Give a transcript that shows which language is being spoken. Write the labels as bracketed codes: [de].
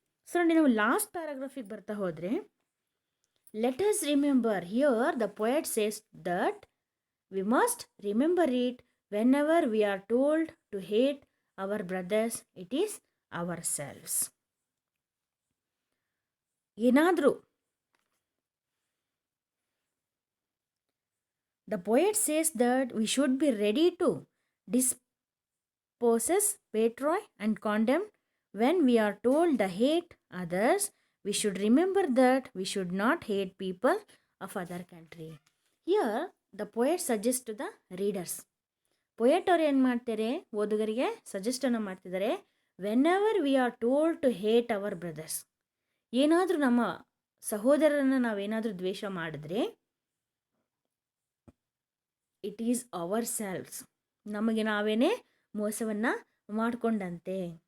[kn] So ನೋಡಿ, ನಾವು last ಪ್ಯಾರಾಗ್ರಾಫಿಗೆ ಬರ್ತಾ ಹೋದರೆ, [en] Let us remember, here the poet says that we must remember it whenever we are told to hate our brothers, it is ourselves. ಏನಾದರೂ the poet says that we should be ready to dispossess, betray and condemn when we are told to hate others. We should remember that we should not hate people of other country. Here the poet suggests to the readers. [kn] Poet ಅವ್ರು ಏನು ಮಾಡ್ತಾರೆ, ಓದುಗರಿಗೆ ಸಜೆಸ್ಟನ್ನು ಮಾಡ್ತಿದ್ದಾರೆ. [en] whenever we are told to hate our brothers, [kn] ಏನಾದರೂ ನಮ್ಮ ಸಹೋದರರನ್ನು ನಾವೇನಾದರೂ ದ್ವೇಷ ಮಾಡಿದ್ರೆ, [en] it is ourselves, [kn] ನಮಗೆ ನಾವೇನೇ ಮೋಸವನ್ನು ಮಾಡಿಕೊಂಡಂತೆ.